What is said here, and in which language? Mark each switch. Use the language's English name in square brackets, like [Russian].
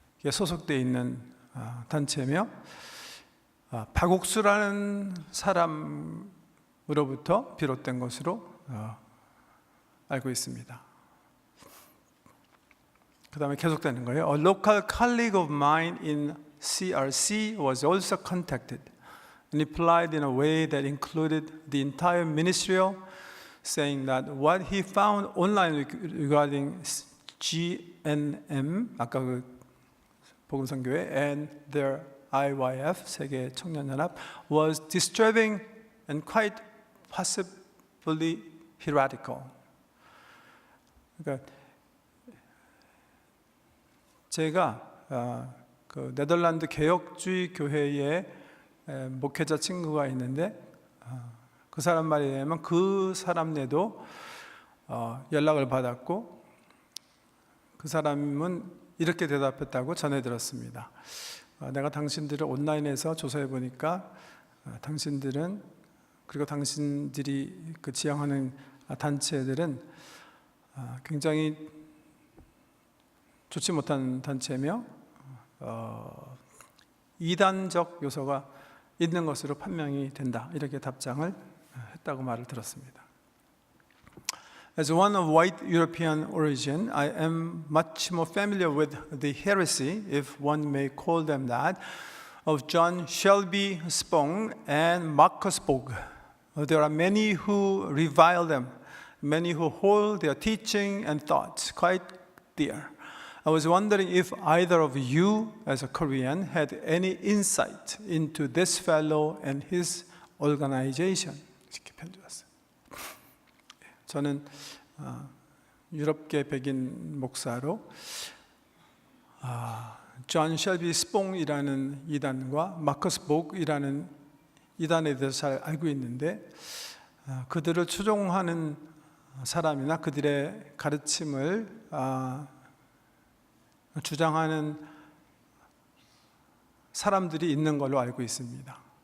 [Korean] 소속되어 있는 단체며 박옥수라는 사람으로부터 비롯된 것으로 알고 있습니다. 그 다음에 계속되는 거예요. [English] A local colleague of mine in CRC was also contacted and replied in a way that included the entire ministerial, saying that what he found online regarding GNM, [Korean] 아까 그 복음선교회 [English] and their IYF, [Korean] 세계 청년연합, [English] was disturbing and quite possibly heretical. [Korean] 그러니까 제가 그 네덜란드 개혁주의 교회의 목회자 친구가 있는데 그 사람 말에 의하면 그 사람네도 연락을 받았고 그 사람은 이렇게 대답했다고 전해 들었습니다. 내가 당신들을 온라인에서 조사해 보니까 당신들은 그리고 당신들이 그 지향하는 단체들은 굉장히 좋지 못한 단체며 이단적 요소가 있는 것으로 판명이 된다. 이렇게 답장을 했다고 말을 들었습니다. [English] As one of white European origin, I am much more familiar with the heresy, if one may call them that, of John Shelby Spong and Marcus Borg. There are many who revile them, many who hold their teaching and thoughts quite dear. I was wondering if either of you, as a Korean, had any insight into this fellow and his organization. [Korean] 이렇게 편지 왔어요. 저는 유럽계 백인 목사로 존 쉘비 스퐁이라는 이단과 마커스 복이라는 이단에 대해서 잘 알고 있는데, 그들을 추종하는 사람이나 그들의 가르침을 주장하는 사람들이 있는 걸로 알고 있습니다.